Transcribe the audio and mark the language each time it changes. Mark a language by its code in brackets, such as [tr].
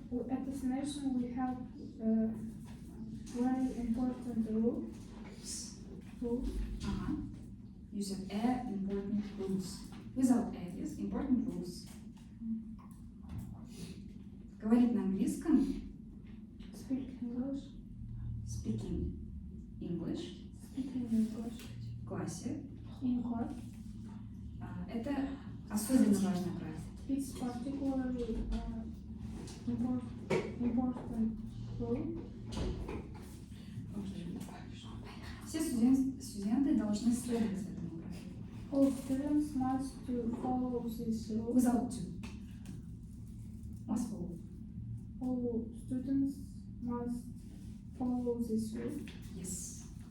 [en] At destination we have very important rule. [ru] Ага. [en] You said important rules. Without yes, important rules. [ru] Говорить на английском, [en] Speak English. speaking English Speaking English [ru] в классе, [en] in class. [ru] Это особенно важное правило. [en] It's particularly important rule. [ru] Окей. Все студенты должны следовать этому правилу. [en] All students must to follow this rule. Without to. Must follow. All students must follow this rule. Yes.